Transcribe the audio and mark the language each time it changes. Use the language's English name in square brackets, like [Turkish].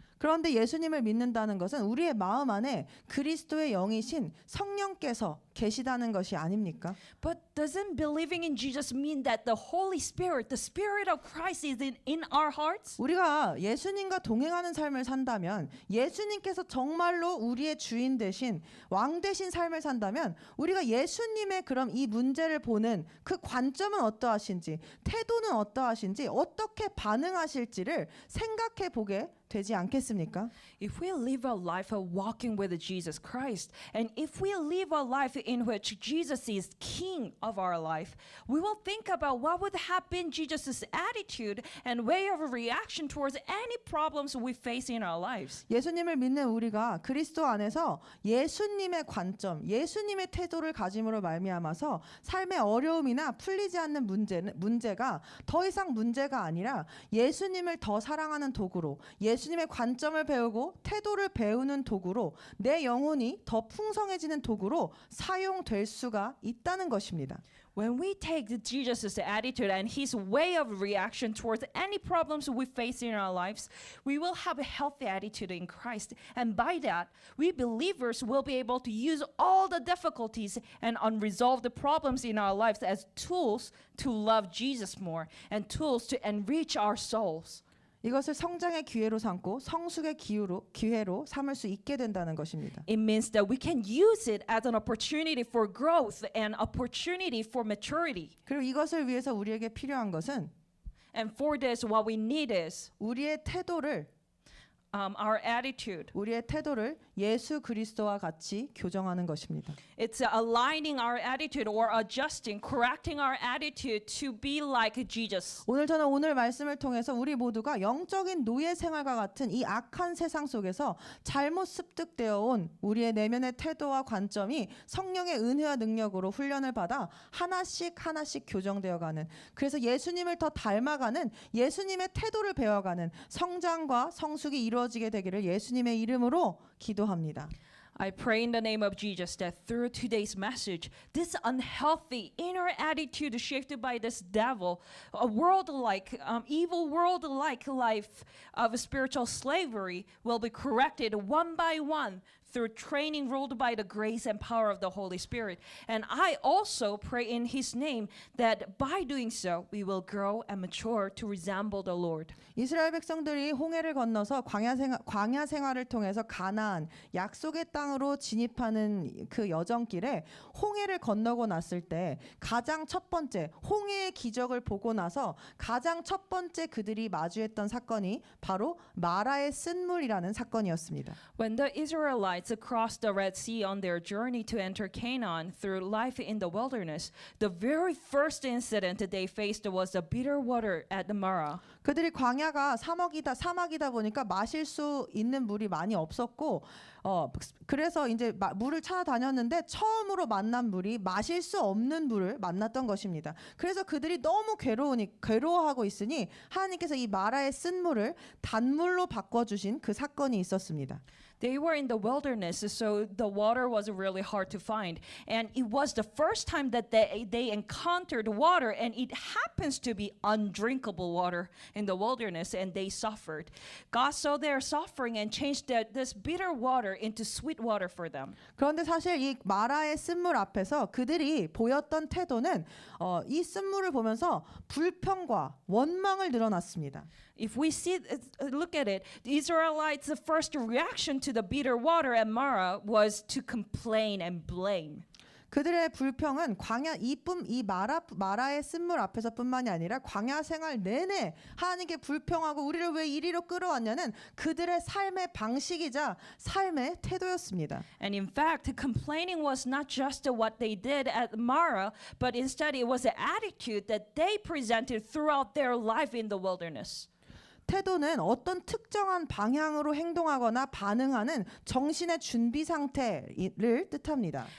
[Korean] 그런데 예수님을 믿는다는 것은 우리의 마음 안에 그리스도의 영이신 성령께서 계시다는 것이 아닙니까? [English] But doesn't believing in Jesus mean that the Holy Spirit, the Spirit of Christ is in our hearts? [Korean] 우리가 예수님과 동행하는 삶을 산다면, 예수님께서 정말로 우리의 주인 되신 왕 되신 삶을 산다면, 우리가 예수님의 그럼 이 문제를 보는 그 관점은 어떠하신지, 태도는 어떠하신지, 어떻게 반응하실지를 생각해 보게 되지 않겠습니까? [English] If we live a life of walking with Jesus Christ, and if we live a life in which Jesus is King of our life, we will think about what would have been Jesus' attitude and way of reaction towards any problems we face in our lives. [Korean] 예수님을 믿는 우리가 그리스도 안에서 예수님의 관점, 예수님의 태도를 가짐으로 말미암아서 삶의 어려움이나 풀리지 않는 문제가 더 이상 문제가 아니라 예수님을 더 사랑하는 도구로, 예수님의 관점을 배우고 태도를 배우는 도구로, 내 영혼이 더 풍성해지는 도구로 사용될 수가 있다는 것입니다. [English] When we take Jesus' attitude and his way of reaction towards any problems we face in our lives, we will have a healthy attitude in Christ. And by that, we believers will be able to use all the difficulties and unresolved problems in our lives as tools to love Jesus more and tools to enrich our souls. [Korean] 이것을 성장의 기회로 삼고 성숙의 기회로 삼을 수 있게 된다는 것입니다. [English] It means that we can use it as an opportunity for growth and opportunity for maturity. [Korean] 그리고 이것을 위해서 우리에게 필요한 것은 [English] And for this, what we need is [Korean] 우리의 태도를 [English] our attitude. [Korean] 우리의 태도를 예수 그리스도와 같이 교정하는 것입니다. [English] It's aligning our attitude or adjusting, correcting our attitude to be like Jesus. [Korean] 저는 오늘 말씀을 통해서 우리 모두가 영적인 노예 생활과 같은 이 악한 세상 속에서 잘못 습득되어 온 우리의 내면의 태도와 관점이 성령의 은혜와 능력으로 훈련을 받아 하나씩 교정되어 가는, 그래서 예수님을 더 닮아가는, 예수님의 태도를 배워가는 성장과 성숙이 이루어지게 되기를 예수님의 이름으로 기도합니다. [English] I pray in the name of Jesus that through today's message, this unhealthy inner attitude shaped by this devil, a world-like, evil world-like life of spiritual slavery will be corrected one by one through training ruled by the grace and power of the Holy Spirit. And I also pray in His name that by doing so, we will grow and mature to resemble the Lord. [Korean] 이스라엘 백성들이 홍해를 건너서 광야 생활을 통해서 가나안 약속의 땅으로 진입하는 그 여정길에 홍해를 건너고 났을 때 가장 첫 번째 홍해의 기적을 보고 나서 가장 첫 번째 그들이 마주했던 사건이 바로 마라의 쓴물이라는 사건이었습니다. [English] When the Israelites crossed the Red Sea on their journey to enter Canaan through life in the wilderness, the very first incident they faced was the bitter water at the Marah. [Korean] 그들이 광야가 사막이다 보니까 마실 수 있는 물이 많이 없었고, 그래서 이제 물을 찾아다녔는데 처음으로 만난 물이 마실 수 없는 물을 만났던 것입니다. 그래서 그들이 너무 괴로워하고 있으니 하나님께서 이 마라의 쓴물을 단물로 바꿔주신 그 사건이 있었습니다. [English] They were in the wilderness, so the water was really hard to find. And it was the first time that they encountered water, and it happens to be undrinkable water in the wilderness, and they suffered. God saw their suffering and changed this bitter water into sweet water for them. [Korean] 그런데 사실 이 마라의 쓴물 앞에서 그들이 보였던 태도는 이 쓴물을 보면서 불평과 원망을 드러났습니다. [English] If we look at it, the Israelites' first reaction to the bitter water at Marah was to complain and blame. [Korean] 그들의 불평은 이 마라의 쓴물 앞에서뿐만이 아니라 광야 생활 내내 하나님께 불평하고 우리를 왜 이리로 끌어왔냐는 그들의 삶의 방식이자 삶의 태도였습니다. [English] And in fact, complaining was not just what they did at Marah, but instead it was an attitude that they presented throughout their life in the wilderness. [Korean] 태도는 어떤 특정한 방향으로 행동하거나 반응하는 정신의 준비 상태를 뜻합니다.